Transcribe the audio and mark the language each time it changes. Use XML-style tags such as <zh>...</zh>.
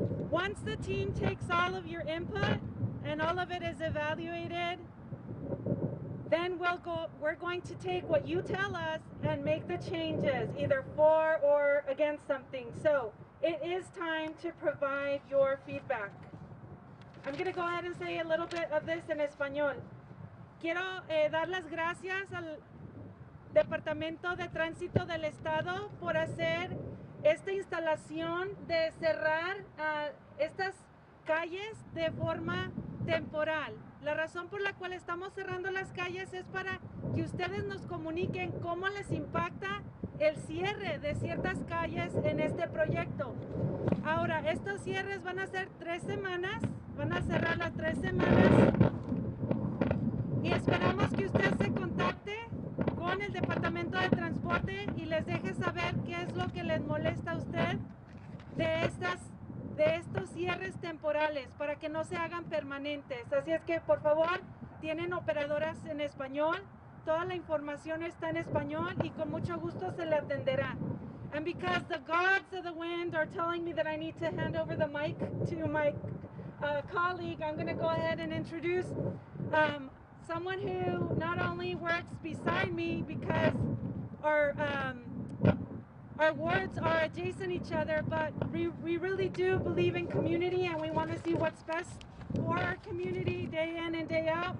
<en>Once the team takes all of your input and all of it is evaluated, then we're going to take what you tell us and make the changes, either for or against something. So it is time to provide your feedback. I'm going to go ahead and say a little bit of this</en> <es>en español. Quiero dar las gracias al Departamento de Tránsito del Estado por hacer esta instalación de cerrar estas calles de forma temporal. La razón por la cual estamos cerrando las calles es para que ustedes nos comuniquen cómo les impacta el cierre de ciertas calles en este proyecto. Ahora, estos cierres van a ser 3 semanas, van a cerrar las 3 semanas y esperamos que usted se contacte con el Departamento de Transporte y les deje saber qué es lo que les molesta a usted de estos cierres temporales para que no se hagan permanentes. Así es que por favor, tienen operadoras en español, toda la información está en español y con mucho gusto se le atenderá.</es> <en>And because the gods of the wind are telling me that I need to hand over the mic to my colleague, I'm going to go ahead and introduce someone who not only works beside me because our wards are adjacent each other, but we really do believe in community and we want to see what's best for our community day in and day out.</en>